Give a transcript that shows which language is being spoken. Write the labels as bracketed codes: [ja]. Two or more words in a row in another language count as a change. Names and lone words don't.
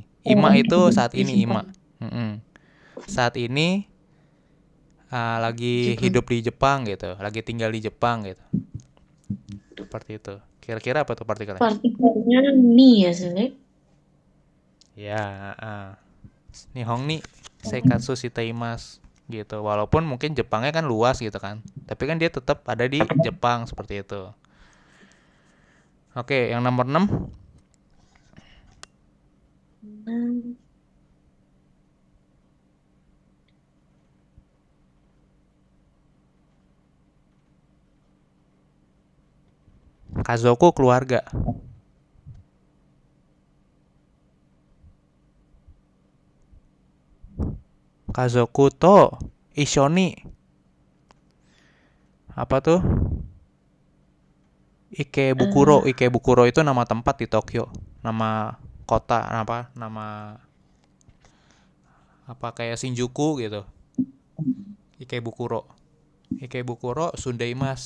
[id] Ima itu saat ini Ima. Saat ini lagi hidup di Jepang gitu, lagi tinggal di Jepang gitu. Seperti itu. Kira-kira apa tuh partikelnya? Partikelnya ni ya Sensei. Ya, [ja] 日本に生活しています gitu. [id] Walaupun mungkin Jepangnya kan luas gitu kan, tapi kan dia tetap ada di Jepang seperti itu. Oke, yang nomor 6. Kazoku keluarga. [ja] 家族と一緒に. [id] Apa tuh? Ikebukuro. Ikebukuro itu nama tempat di Tokyo. Nama kota nama kayak Shinjuku gitu. Ikebukuro. Ikebukuro Sundaimas.